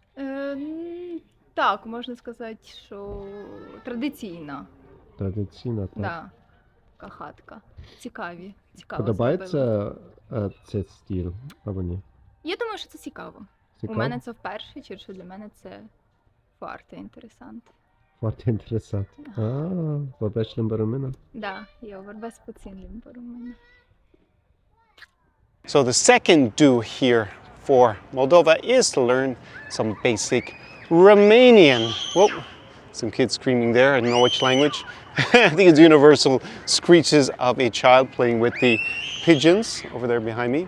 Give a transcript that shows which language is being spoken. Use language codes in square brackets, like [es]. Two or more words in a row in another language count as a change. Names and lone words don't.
[uk] Так, можна сказати, що традиційна. Традиційна, так? Да. Така хатка. Цікаво Подобається цей стиль, або ні? Я думаю, що це цікаво. У мене це вперше, через що для мене це [ro] foarte interesant. Foarte interesant. Vorbești limba română? Da, eu vorbesc puțin limba română. [en] So the second do here for Moldova is to learn some basic Romanian. Whoa, some kids screaming there. I don't know which language. I think it's universal screeches of a child playing with the pigeons over there behind me.